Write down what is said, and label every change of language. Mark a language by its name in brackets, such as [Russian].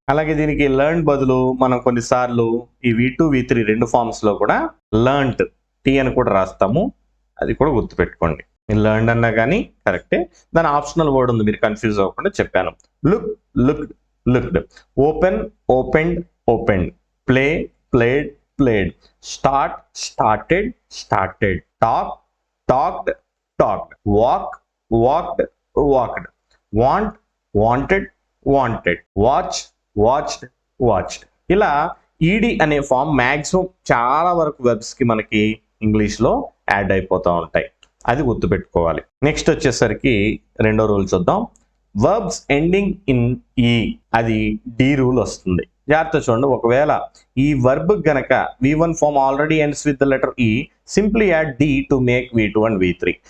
[Telugu] అలాగే దీనికి లెర్న్ బదులు మనం కొన్నిసార్లు ఈ V2 V3 రెండు ఫార్మ్స్ లో కూడా లెర్న్ట్, టీ అని కూడా రాస్తాము. అది కూడా గుర్తుపెట్టుకోండి. లెర్న్ అన్నా కానీ కరెక్టే, దాని ఆప్షనల్ వర్డ్ ఉంది, మీరు కన్ఫ్యూజ్ అవ్వకుండా చెప్పాను. [English] Look, looked, looked. Open, opened, opened. Play, played, played. Start, started, started. Talk, talked, talked. Walk, walked, walked, want, wanted, wanted, watch, watched, watched. [Telugu] ఇలా ఈడి అనే ఫామ్ మ్యాక్సిమం చాలా వరకు వెబ్స్ కి మనకి ఇంగ్లీష్ లో యాడ్ అయిపోతూ ఉంటాయి, అది గుర్తుపెట్టుకోవాలి. నెక్స్ట్ వచ్చేసరికి రెండో రూల్ చూద్దాం. [English] verbs ending in E, [Telugu] అది డి రూల్ వస్తుంది. జాగ్రత్త చూడండి, ఒకవేళ ఈ వర్బ్ గనక V1 form [English] Already ends with the letter E, simply add D to make V2 and V3.